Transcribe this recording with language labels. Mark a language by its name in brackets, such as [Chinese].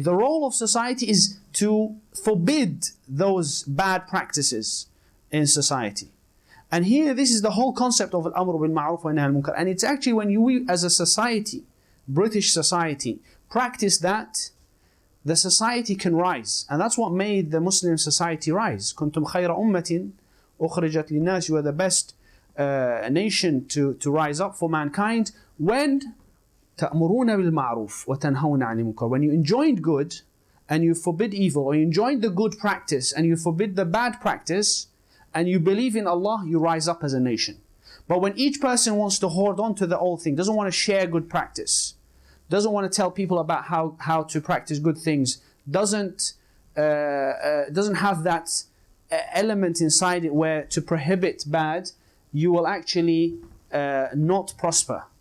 [English] The role of society is to forbid those bad practices in society. And here, this is the whole concept of al-amru bil-ma'ruf wa nahy al-munkar. And it's actually when we, as a society, British society, practice that, the society can rise. And that's what made the Muslim society rise. [Arabic] كنتم خير أمة أخرجت للناس. [English] You are the best nation to rise up for mankind. When [Arabic] تأمرون بالمعروف وتنهون عن المنكر. [English] When you enjoined good and you forbid evil, or you enjoined the good practice and you forbid the bad practice, and you believe in Allah, you rise up as a nation. But when each person wants to hold on to the old thing, doesn't want to share good practice, doesn't want to tell people about how to practice good things, doesn't have that element inside it where to prohibit bad, you will actually not prosper.